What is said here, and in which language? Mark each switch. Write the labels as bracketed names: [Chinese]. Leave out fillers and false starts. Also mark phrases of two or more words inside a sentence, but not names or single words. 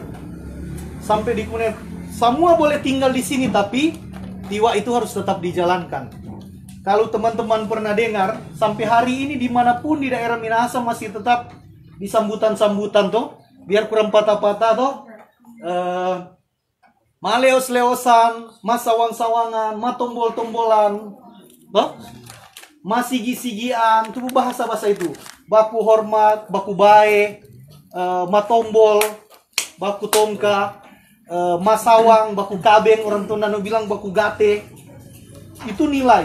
[Indonesian] Sampai di kemudian semua boleh tinggal di sini, tapi Tiwa itu harus tetap dijalankan. kalau teman-teman pernah dengar, sampai hari ini dimanapun di daerah Minahasa masih tetap di sambutan-sambutan tuh, biar kurang patah-patah tuh, [Tombulu] maleos-leosan, masawang-sawangan, matombol-tombolan, [Indonesian] tuh, masigi-sigian, itu bahasa-bahasa itu. [Manado Malay] Baku hormat, baku bae, matombol, baku tongka, masawang, baku kabeng, orang Tondano bilang baku gate. [Indonesian] Itu nilai.